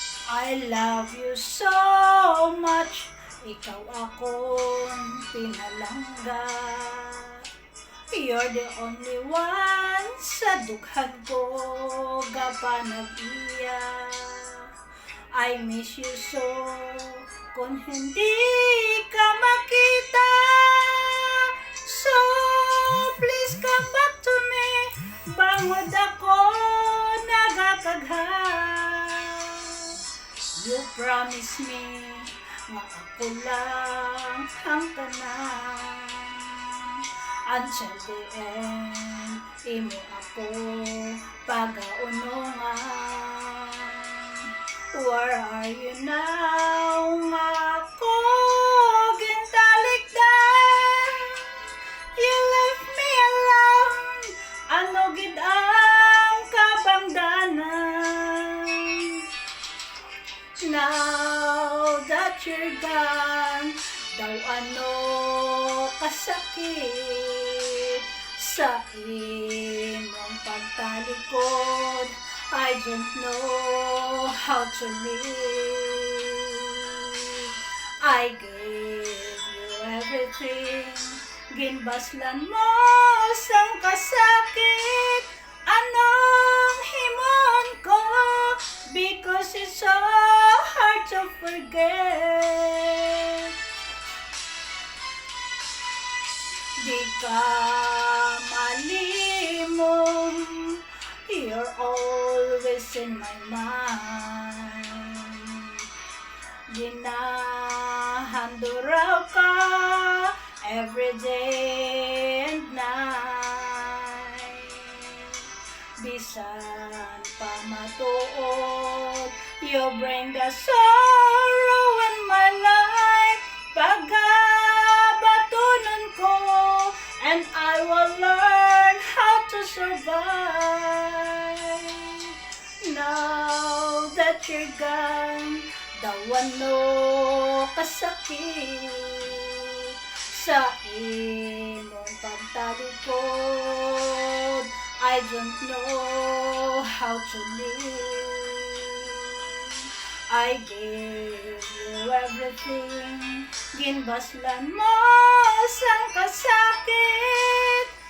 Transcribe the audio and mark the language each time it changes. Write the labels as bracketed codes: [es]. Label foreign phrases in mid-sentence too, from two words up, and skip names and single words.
[en] I love you so much. [hil] Ikaw akong pinalangga. [en] You're the only one [hil] sa dughan ko gapanag-iya. [en] I miss you so [tl] kung hindi ka makita. [en] So please come back to me. [hil] Bangod ako nagakagha. [en] You promise me [hil] nga ako lang ang tanan. [en] Until the end, [hil] imo ako pag-aunungan. [en] Where are you now? [hil] Nga ako gintalikdan. [en] You left me alone. [hil] Ano gid ang kabangdanan? [en] Now that you're gone, [hil] daw ano kasakit sa imong pagtalikod. [en] I don't know how to live. I gave you everything. [hil] Ginbaslan mo sang kasakit. Anong himon ko? [en] Because it's so hard to forget. [hil] Di ka malimong, [en] you're always in my mind. [hil] Ginahanduraw ka [en] every day and night. [hil] Bisan pa matuod, [en] you bring the sorrow in my life. [hil] Pagabatunon ko, [en] and I will learn how to survive. Now that you're gone, [hil] dawano kasakit sa imong pagtalikod. [en] I don't know how to live. I gave you everything. [hil] Ginbaslan mo sang kasakit.